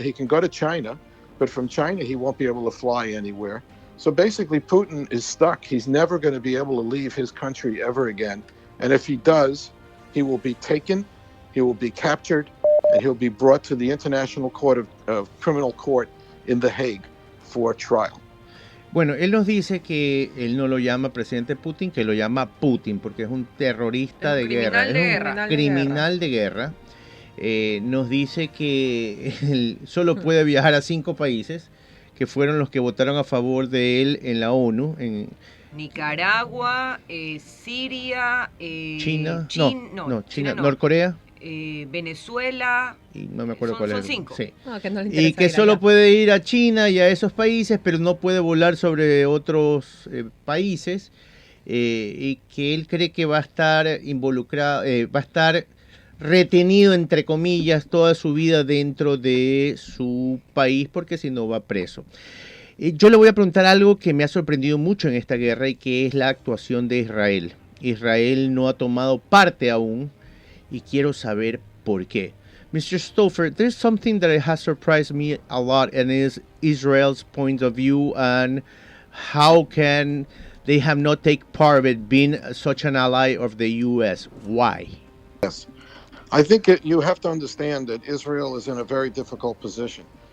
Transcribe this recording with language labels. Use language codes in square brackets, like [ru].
[en] He can go to China, but from China, he won't be able to fly anywhere. So basically, Putin is stuck. He's never going to be able to leave his country ever again. And if he does, he will be taken. he will be captured, and he'll be brought to the International Court of Criminal Court in The Hague for trial. [es] Bueno, él nos dice que él no lo llama presidente Putin, que lo llama Putin, porque es un terrorista de guerra, es un criminal de guerra. Nos dice que él solo puede viajar a 5 países, que fueron los que votaron a favor de él en la ONU. En Nicaragua, Siria, China, China no. Norcorea. Venezuela, y no me acuerdo cuál es. Son 5. Sí. No, que no le Y interesa que ir solo allá. puede ir a China y a esos países, pero no puede volar sobre otros países, y que él cree que va a estar involucrado, va a estar retenido, entre comillas, toda su vida dentro de su país, porque si no va preso. Yo le voy a preguntar algo que me ha sorprendido mucho en esta guerra, y que es la actuación de Israel. Israel no ha tomado parte aún, y quiero saber por qué. [en] Mr. Stoffer, there's something that has surprised me a lot, and is Israel's point of view, and how can they have not take part of it, being such an ally of the U.S.? Why? Yes. I think you have to understand that Israel is in a very difficult position.